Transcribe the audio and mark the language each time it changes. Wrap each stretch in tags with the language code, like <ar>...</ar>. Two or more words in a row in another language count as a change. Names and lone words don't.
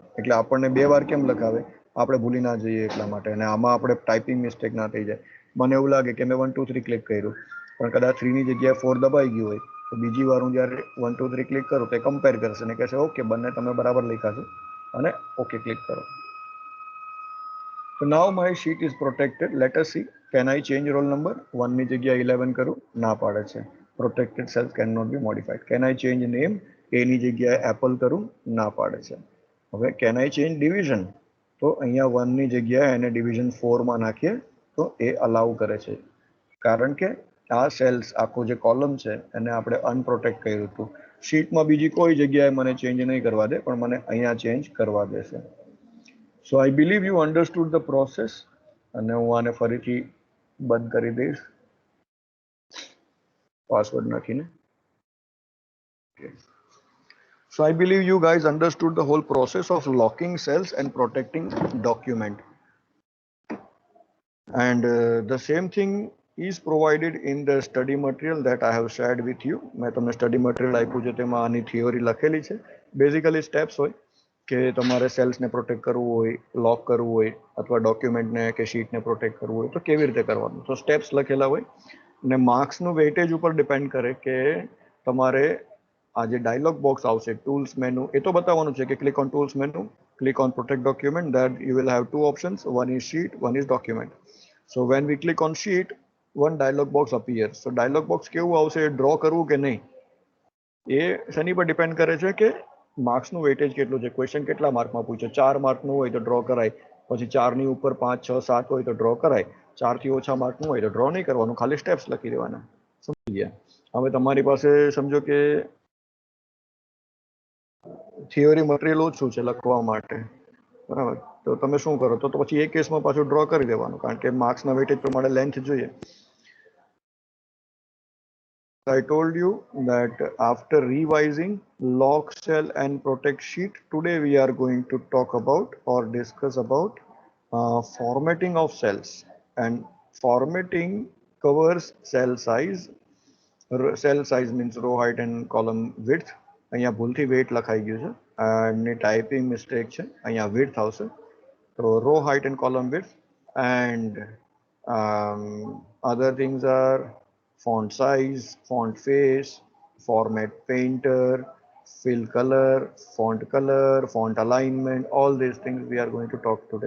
<gu>એટલે આપણને 2 વાર કેમ લખાવે? આપણે ભૂલી ના જઈએ એટલા માટે. અને આમાં આપણે</gu> <en>typing mistake</en> <gu>ના થઈ જાય. મને એવું લાગે કે મેં 1 2 3 ક્લિક કર્યું, પણ કદાચ 3 ની જગ્યાએ 4 દબાઈ ગયું હોય, તો બીજી વાર હું જ્યારે 1 2 3 ક્લિક કરું તો કમ્પેર કરશે ને કહેશે ઓકે બંને તમે બરાબર લખ્યા છે, અને</gu> <en>OK click</en> <gu>કરો.</gu> <en>So now my sheet is protected. Let us see. Can I change roll number?</en> <gu>1 ની જગ્યાએ 11 કરું, ના પાડે છે.</gu> <en>Protected cells cannot be modified. Can I change name?</en> <gu>A ની જગ્યાએ એપલ કરું, ના પાડે છે.</gu> <en>હવે can I change division?</en> <gu>તો અહીંયા 1 ની જગ્યાએ એને division 4 માં નાખીએ તો એ અલાઉ કરે છે, કારણ કે આ સેલ્સ આખો જે કોલમ છે એને આપણે અનપ્રોટેક્ટ કર્યું હતું. શીટમાં બીજી કોઈ જગ્યાએ મને ચેન્જ નહીં કરવા દે, પણ મને અહીંયા ચેન્જ કરવા દેશે.</gu> <en>So I believe you understood the process.</en> <gu>અને હું આને ફરીથી બંધ કરી દઈશ પાસવર્ડ નાખીને.</gu> <en>So I believe you guys understood the whole process of locking cells and protecting document. And the same thing is provided in the study material that I have shared with you.</en> <gu>મેં તમને</gu> <en>study material</en> <gu>આપ્યું છે, તેમાં આની થિયોરી લખેલી છે. બેઝિકલી સ્ટેપ્સ હોય કે તમારે સેલ્સને પ્રોટેક્ટ કરવું હોય, લોક કરવું હોય, અથવા ડોક્યુમેન્ટને કે શીટને પ્રોટેક્ટ કરવું હોય તો કેવી રીતે કરવાનું. તો સ્ટેપ્સ લખેલા હોય, અને માર્ક્સનું વેઇટેજ ઉપર ડિપેન્ડ કરે કે તમારે આ જે</gu> <en>dialog box</en> <gu>આવશે</gu> <en>tools menu,</en> <gu>એ તો બતાવવાનું છે કે</gu> <en>click on tools menu, click on protect document, that you will have 2 options, one is sheet, one is document. So when we click on sheet, one dialog box appears. So dialog box</en> <gu>કેવું આવશે, ડ્રો કરવું કે નહીં, એ શેની પર ડિપેન્ડ કરે છે કે માર્ક્સનું વેઇટેજ કેટલું છે. ક્વેશ્ચન કેટલા માર્કમાં પૂછે, 4 માર્કનું હોય તો ડ્રો કરાય, પછી 4 ની ઉપર 5 6 7 હોય તો ડ્રો કરાય, 4 થી ઓછા માર્કનું હોય તો ડ્રો નહીં કરવાનું, ખાલી સ્ટેપ્સ લખી દેવાના. સમજી ગયા? હવે તમારી પાસે સમજો કે</gu> <en>theory material</en> <gu>ઓછું છે લખવા માટે, બરાબર, તો તમે શું કરો, તો પછી એ કેસમાં પાછું ડ્રો કરી દેવાનું, કારણ કે માર્ક્સના વેઇટેજ પ્રમાણે લેન્થ જોઈએ.</gu> <en>I told you that after revising lock cell and protect sheet, today we are going to talk about or discuss about formatting of cells. And formatting covers cell size. Cell size means row height and column width.</en> <gu>અહીંયા ભૂલથી weight લખાઈ ગયું છે અને ટાઈપિંગ મિસ્ટેક છે, અહીંયા width આવશે.</gu> <en>So row height and column width, and other things are font size, font face, format painter, fill color, font alignment, all these things we are going to talk today.</en>